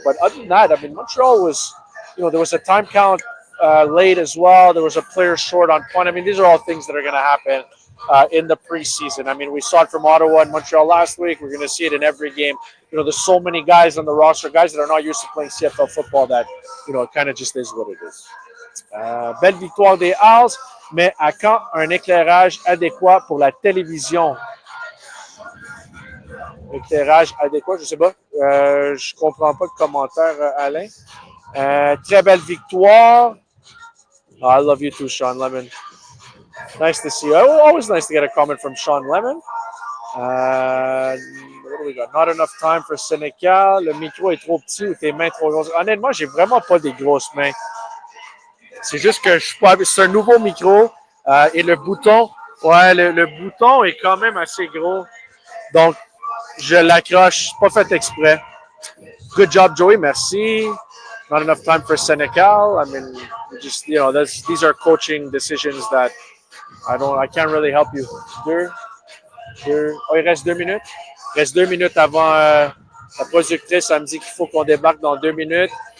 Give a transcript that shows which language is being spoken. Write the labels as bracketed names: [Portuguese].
[English] But other than that, I mean, Montreal was, there was a time count late as well. There was a player short on punt. I mean, these are all things that are going to happen in the preseason. I mean, we saw it from Ottawa and Montreal last week. We're going to see it in every game. There's so many guys on the roster, guys that are not used to playing CFL football that, it kind of just is what it is. [French] Belle victoire des Owls, mais à quand un éclairage adéquat pour la télévision? Éclairage adéquat, je sais pas. Je comprends pas le commentaire, Alain. Très belle victoire. [English] Oh, I love you too, Sean Lemon. Nice to see you. Always nice to get a comment from Sean Lemon. What do we got? Not enough time for Sénécal. [French] Le micro est trop petit ou tes mains trop grosses. Honnêtement, j'ai vraiment pas des grosses mains. C'est juste que je suis pas. C'est un nouveau micro et le bouton, le bouton est quand même assez gros. Donc, je l'accroche. Pas fait exprès. [English] Good job, Joey. [French] Merci. [English] Not enough time for Sénécal. I mean, just these are coaching decisions that I can't really help you. [French] Il reste 2 minutes. Il reste 2 minutes avant la productrice. Elle me dit qu'il faut qu'on débarque dans 2 minutes.